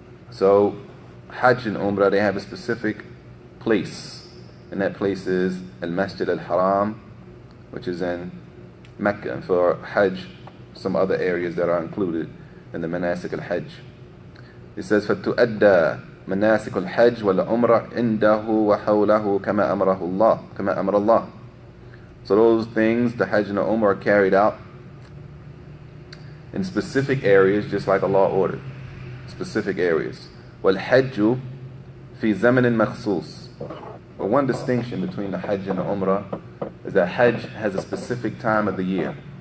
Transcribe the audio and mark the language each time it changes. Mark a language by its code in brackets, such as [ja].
[en] So hajj and umrah, they have a specific place, and that place is Al-Masjid Al-Haram, which is in Mecca. And for hajj, some other areas that are included in the manasik al-hajj. It says [ar] فَتُؤَدَّى مناسك الحج والعمرة عنده وحوله كما أمر الله. [en] So those things, the hajj and the umrah, are carried out in specific areas, just like Allah ordered. Specific areas. [ar] وَالْحَجُّ فِي زَمَنٍ مَخْصُوص. [en] But one distinction between the hajj and the umrah is that hajj has a specific time of the year.